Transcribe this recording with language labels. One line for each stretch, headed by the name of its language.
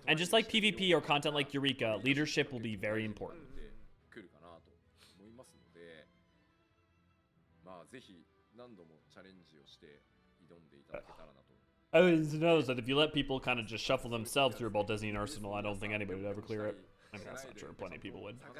English: And just like PvP or content like Eureka, leadership will be very important.
Japanese: 来るかなと思いますので、まあぜひ何度もチャレンジをして挑んでいただけたらなと。
English: I mean, who knows that if you let people kind of just shuffle themselves through Ball Disney and Arsenal, I don't think anybody would ever clear it. I mean, that's not true. Plenty of people would.